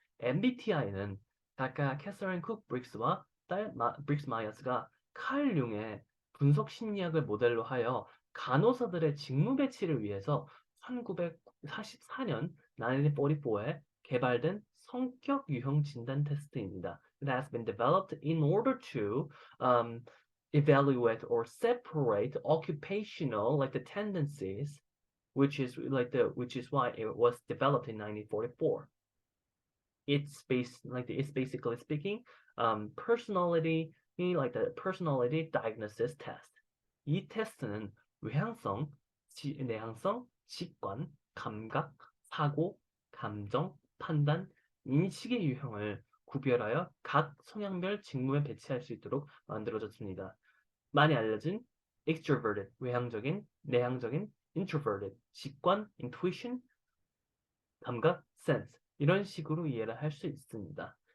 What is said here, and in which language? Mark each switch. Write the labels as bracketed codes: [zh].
[ko] MBTI는 작가 캐서린 쿡 브릭스와 딸 브릭스 마이어스가 칼 융의 분석 심리학을 모델로 하여 간호사들의 직무 배치를 위해서 1944년 1944에 개발된 성격 유형 진단 테스트입니다. [en] It has been developed in order to evaluate or separate occupational like the tendencies which is why it was developed in 1944. it's basically speaking personality like the personality diagnosis test. [ko] 이 테스트는 외향성, 내향성, 직관, 감각, 사고, 감정, 판단, 인식의 유형을 구별하여 각 성향별 직무에 배치할 수 있도록 만들어졌습니다. 많이 알려진 extroverted, 외향적인, 내향적인, introverted, 직관, intuition, 감각, sense 이런 식으로 이해를 할 수 있습니다.